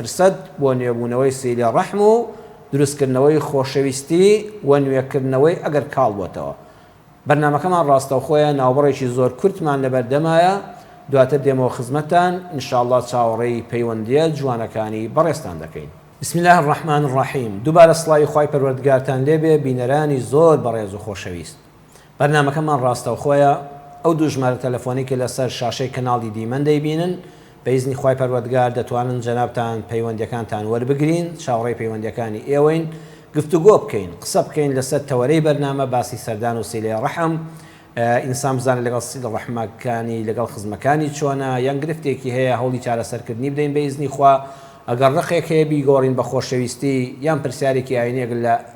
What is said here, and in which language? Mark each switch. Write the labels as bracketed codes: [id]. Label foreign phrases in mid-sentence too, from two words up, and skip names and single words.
[ckb] فرسەت بۆ نوێبوونەوەی سیلێ ڕەحم و دروستکردنەوەی خۆشەویستی و نوێکردنەوەی ئەگەر کاڵ بۆتەوە بەرنامەکەمان ڕاستەوخۆیە ناوبڕێکی زۆر کورتمان لەبەردەمایە دواتر دێمەوە خزمەتان ئینشاءالله چاوەڕێی پەیوەندیە جوانەکانی بەڕێستان دەکەین [ar] بسم الله الرحمن الرحیم [ckb] دووبارە سڵاوی خوای پەروەردگارتان لێبێ بینەرانی زۆر بەڕێز و خۆشەویست بەرنامەکەمان ڕاستەوخۆیە ئەو دوو ژمارە تەلەفۆنی کە لەسەر شاشەی کەناڵی دیمەن دەیبینن بە ئیزنی خوای پەروەردگار دەتوانن جەنابتان پەیوەندیەکانتان وەربگرین چاوەڕێی پەیوەندیەکانی ئێوەین گفتوگۆ بکەین قسە بکەین لەسەر تەوەرەی بەرنامە باسی سەردان و سیلێ ڕەحم ئینسان بزانێت لەگەڵ سیلێ ڕەحمەکانی لەگەڵ خزمەکانی چۆنە یان گرفتێکی هەیە هەوڵی چارەسەرکردنی بدەین بە ئیزنی خوا ئەگەر ڕقێک هەیە بیگۆڕین بە خۆشەویستی یان پرسیارێکی ئاینێک لە